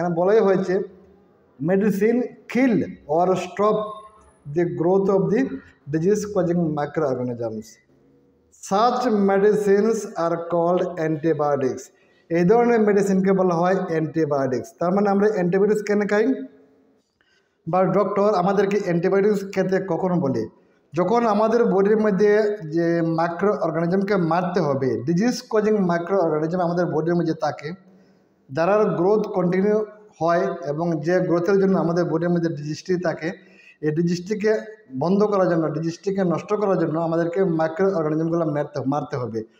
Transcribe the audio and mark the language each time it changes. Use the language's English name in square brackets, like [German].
[Bangla] এখানে বলাই হয়েছে [English] Medicine kill or stop the growth of the disease causing microorganisms. Such medicines are called antibiotics. [Bangla] এই ধরনের মেডিসিনকে বলা হয় অ্যান্টিবায়োটিক্স। তার মানে আমরা অ্যান্টিবায়োটিক্স কেন খাই বা ডক্টর আমাদেরকে অ্যান্টিবায়োটিক্স খেতে কখন বলে? যখন আমাদের বডির মধ্যে যে মাইক্রো অর্গানিজমকে মারতে হবে, ডিজিজ কজিং মাইক্রো অর্গানিজম আমাদের বডির মধ্যে থাকে, যারা গ্রোথ কন্টিনিউ হয় এবং যে গ্রোথের জন্য আমাদের বডির মধ্যে ডিজিজটি থাকে, এই ডিজিজটিকে বন্ধ করার জন্য, ডিজিজটিকে নষ্ট করার জন্য আমাদেরকে মাইক্রো অর্গানিজমগুলো মারতে হবে।